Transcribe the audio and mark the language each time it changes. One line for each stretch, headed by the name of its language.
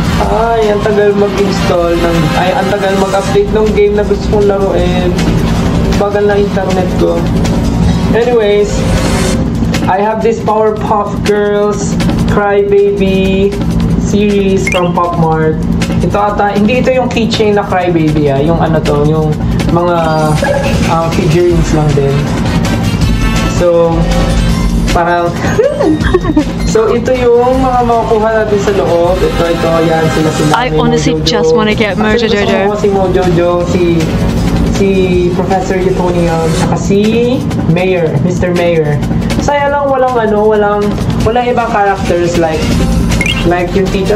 Filipino: Ay, ang tagal mag-install ang tagal mag-update ng game na gusto kong laruin. Bagal na internet ko.
English: Anyways, I have this Powerpuff Girls Crybaby series from Pop Mart.
Filipino: Ito ata, hindi ito yung keychain na Crybaby yung ano to, yung mga figurines lang din. So, parang so ito yung mga makukuha natin sa loob. Ito, yan, sila.
English: I honestly just want to get Mojo Jojo.
Filipino: Si Mojo Jojo, si Professor Utonium, saka si Mayor, Mr. Mayor. Saya lang walang ibang characters like yung teacher.